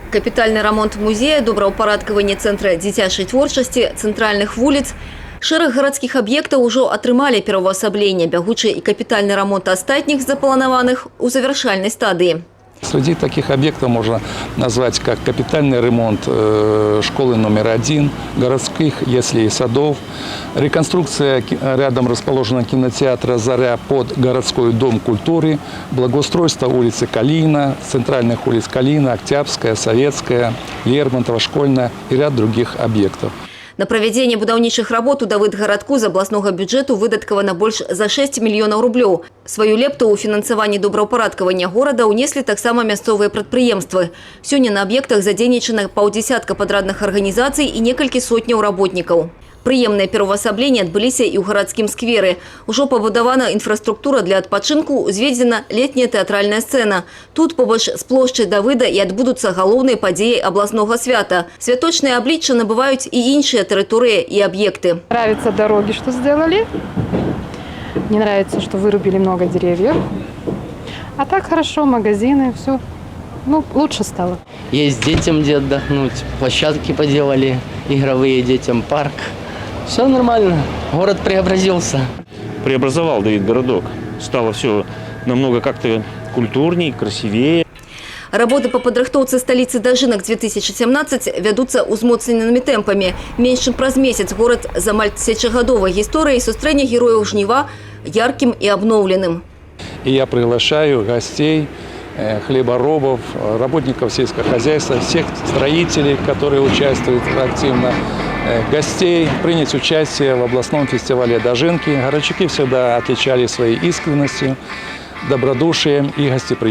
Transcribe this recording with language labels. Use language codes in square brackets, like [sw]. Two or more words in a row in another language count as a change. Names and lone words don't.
[be] капітальны рамонт музея, добраўпарадкаванне цэнтра дзіцячай творчасці, цэнтральных вуліц. Шэраг гарадскіх аб'ектаў ужо атрымалі пераўвасабленне, бягучы і капітальны рамонт астатніх запланаваных у завяршальнай стадыі. [ru] Среди таких объектов можно назвать как капитальный ремонт школы номер 1, городских яслей и садов, реконструкция рядом расположенного кинотеатра «Заря» под городской дом культуры, благоустройство улицы Калина, центральных улиц Калина, Октябрьская, Советская, Лермонтова, Школьная и ряд других объектов. [be] На правядзенне будаўнічых работ у Давыдгарадку з абласнога бюджэту выдаткавана больш за 6 мільёнаў рублёў. Сваю лепту ў фінансаванні добраўпарадкавання горада ўнеслі таксама мясцовыя прадпрыемствы. Сёння на аб'ектах задзейнічана паўдзясятка падрадных арганізацый і некалькі сотняў работнікаў. Прыемныя пераўвасабленні адбыліся і ў гарадскім скверы. Ужо пабудавана інфраструктура для адпачынку, узведзена летняя тэатральная сцэна. Тут побач з плошчай Давыда і адбудуцца галоўнай падзеі абласнога свята. Святочныя аблічча набываюць і іншыя тэрыторыі і аб'екты. [ru] Нравятся дороги, что сделали. Не нравится, что вырубили много деревьев. А так хорошо, магазины, все. Ну, лучше стало. Есть детям где отдохнуть, площадки поделали, игровые детям, парк. Все нормально, город преобразился. Преобразовал Давыдгородок. Стало все намного как-то культурней, красивее. [be] Работы по падрыхтоўцы сталіцы да жынак-2017 вядуцца ўзмоцненымі тэмпамі. Менш чым праз месяц горад з амаль тысячагадовай гісторыяй сустрэне герояў жніва яркім і абноўленым. [ru] И я приглашаю гостей, хлеборобов, работников сельского хозяйства, всех строителей, которые участвуют активно, гостей, принять участие в областном фестивале «Дожинки». Городчуки всегда отличались своей искренностью, добродушием и гостеприимством.